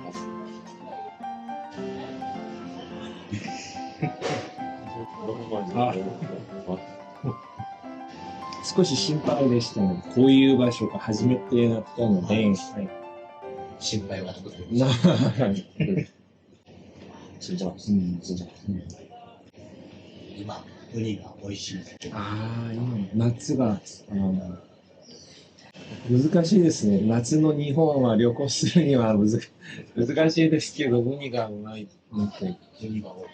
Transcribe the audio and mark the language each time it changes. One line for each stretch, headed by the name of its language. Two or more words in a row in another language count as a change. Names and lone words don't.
Japanese: 少し心配でしたね。こういう場所が初めてだったので、はい、心配は特に。
Korean: 진짜 맛있어. 진짜 맛있어.
Japanese: 今、ウニが美味しい。今、夏が、難しいですね。夏の日本は旅行するには難しいですけど、ウニがうまい。ウニが美味しい。